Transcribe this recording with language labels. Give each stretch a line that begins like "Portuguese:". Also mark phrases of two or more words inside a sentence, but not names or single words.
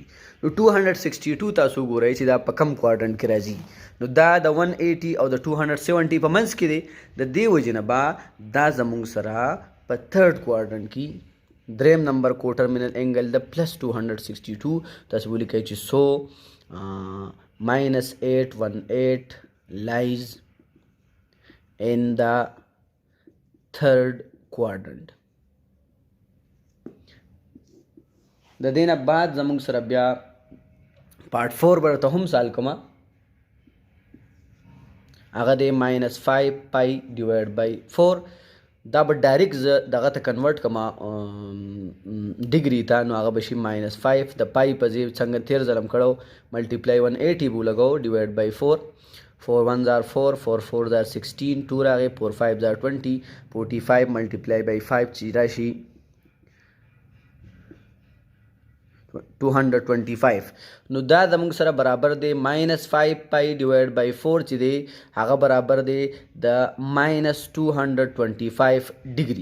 Pashto: نو 262 تاسو ګورئ چې دا په کم کوارډنټ کې راځي. نو دا د 180 او د 270 په منځ کې دی. د دې وجې نه به دا زموږ سره په
English: third quadrant
Pashto: کې دریم نمبر کو
English: terminal angle
Pashto: د +262 تاسو ولیکئ چې
English: so -818 lies in the third quadrant.
Pashto: د دې نه بعد زموږ سره بیا پارت 4 به ته هم سال کومه. هغه دی
English: minus 5 pi divide by 4.
Pashto: دا به ډایرکټ زه دغه ته کنورټ کما ډیګري ته، نو هغه به شي
English: minus 5
Pashto: د پای په ځای څنګه تیر ځلم کړو ملټیپلای 180 به لګو
English: divide by 4. 4 1s are 4, 4 4s are 16, 2 راغی 4 5s are 20, 45 multiply by 5 چې راشي 225.
Pashto: نو دا زموږ سره برابر دی
English: minus 5 pi divide by 4
Pashto: چې دی هغه برابر دی د
English: minus 225 degree.